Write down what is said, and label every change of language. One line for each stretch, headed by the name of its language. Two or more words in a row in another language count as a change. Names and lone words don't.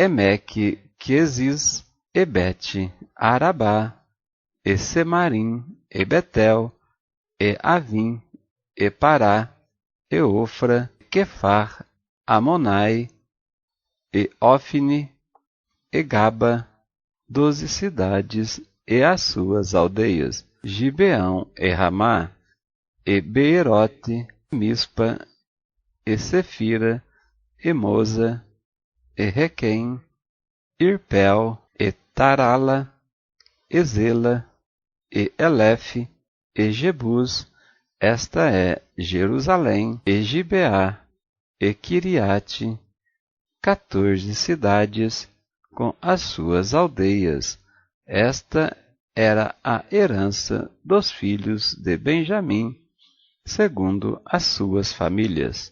Portuguese: Emeque-Quezis, e Bet-Arabá, e Semarim, e Betel, e Avim, e Pará, e Ofra, e Quefar, Amonai, e Ofne, e Gaba, 12 cidades e as suas aldeias, Gibeão e Ramá, e Beerote, Mispa, e Sefira, e Moza, e Requém, Irpel, e Tarala, e Zela, e Elefe, e Jebus. Esta é Jerusalém, e Gibeá, e Quiriate, 14 cidades com as suas aldeias. Esta era a herança dos filhos de Benjamim, segundo as suas famílias.